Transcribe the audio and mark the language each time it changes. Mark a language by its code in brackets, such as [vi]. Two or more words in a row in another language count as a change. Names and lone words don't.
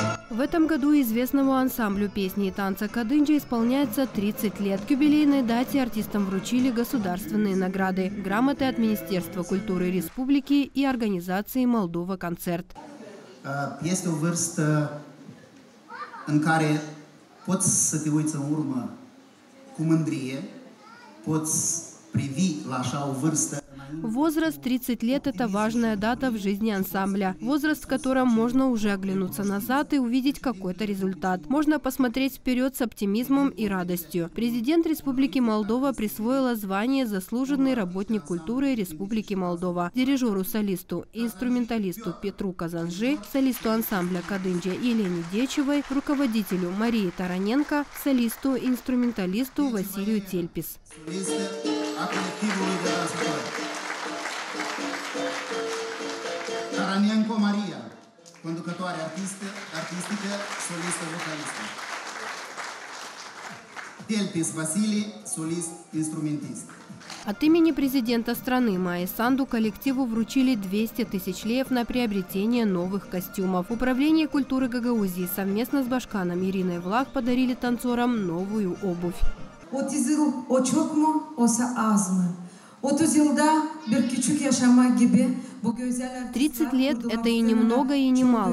[ru] В этом году известному ансамблю песни и танца «Кадынджа» исполняется 30 лет. К юбилейной дате артистам вручили государственные награды, грамоты от Министерства культуры Республики и организации «Молдова Концерт». [ro] Este o vârstă în care poți să te uiți în urmă cu mândrie, poți privi la așa o vârstă. [ru] Возраст 30 лет – это важная дата в жизни ансамбля. Возраст, в котором можно уже оглянуться назад и увидеть какой-то результат. Можно посмотреть вперед с оптимизмом и радостью. Президент Республики Молдова присвоила звание «Заслуженный работник культуры Республики Молдова» дирижеру-солисту и инструменталисту Петру Казанжи, солисту ансамбля «Кадынджа» Елене Дечевой, руководителю Марии Тараненко, солисту и инструменталисту Василию Тельпис. [ro] Taranenko Maria, conducătoare artistică, solistă vocalistă. [ru] Тельпис Василий, солист, инструментист. От имени президента страны Майи Санду коллективу вручили 200 тысяч леев на приобретение новых костюмов. Управление культуры Гагаузии совместно с башканом Ириной Влах подарили танцорам новую обувь. 30 лет – это и не много, и не мало.